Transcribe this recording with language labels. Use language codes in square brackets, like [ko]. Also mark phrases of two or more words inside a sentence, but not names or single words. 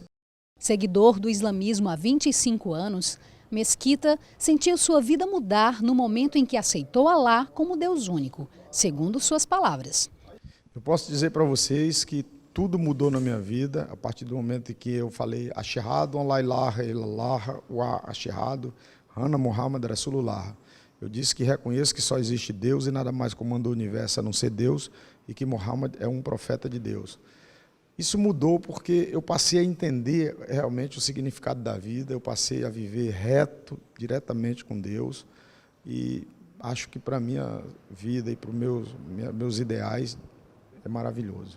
[pt] Seguidor do islamismo há 25 anos, Mesquita sentiu sua vida mudar no momento em que aceitou Alá como Deus único, segundo suas palavras. Eu posso dizer para vocês que tudo mudou na minha vida a partir do momento em que eu falei [ar] أشهد أن لا إله إلا الله وأشهد أن محمدا رسول الله. [pt] Eu disse que reconheço que só existe Deus e nada mais comanda o universo a não ser Deus e que Muhammad é um profeta de Deus. Isso mudou porque eu passei a entender realmente o significado da vida, eu passei a viver reto, diretamente com Deus, e acho que para a minha vida e para os meus ideais é maravilhoso.